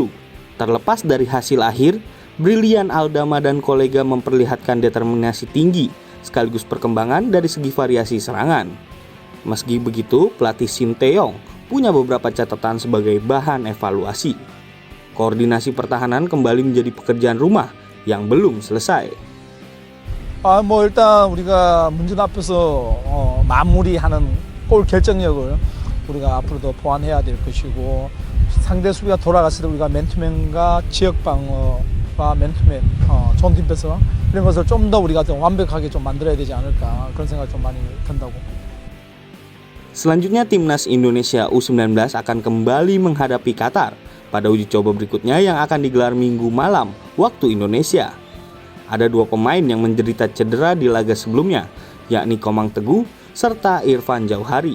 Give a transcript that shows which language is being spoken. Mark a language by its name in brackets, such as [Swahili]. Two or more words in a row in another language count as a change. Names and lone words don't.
[Indonesian] Terlepas dari hasil akhir, Brilian Aldama dan kolega memperlihatkan determinasi tinggi sekaligus perkembangan dari segi variasi serangan. Meski begitu, pelatih Sinteyong punya beberapa catatan sebagai bahan evaluasi. Koordinasi pertahanan kembali menjadi pekerjaan rumah yang belum selesai. [Korean] 일단 우리가 문제 앞에서 마무리하는 골 결정력을 우리가 앞으로도 보완해야 될 것이고 상대 수비가 돌아갔을 때 우리가 맨투맨과 지역 방어와 맨투맨 좋은 팀 패스 이런 것을 좀 더 우리가 좀 완벽하게 좀 만들어야 되지 않을까 그런 생각이 좀 많이 든다고. [Indonesian] Selanjutnya timnas Indonesia U19 akan kembali menghadapi Qatar pada uji coba berikutnya yang akan digelar Minggu malam waktu Indonesia. Ada 2 pemain yang menderita cedera di laga sebelumnya, yakni Komang Teguh serta Irfan Jauhari.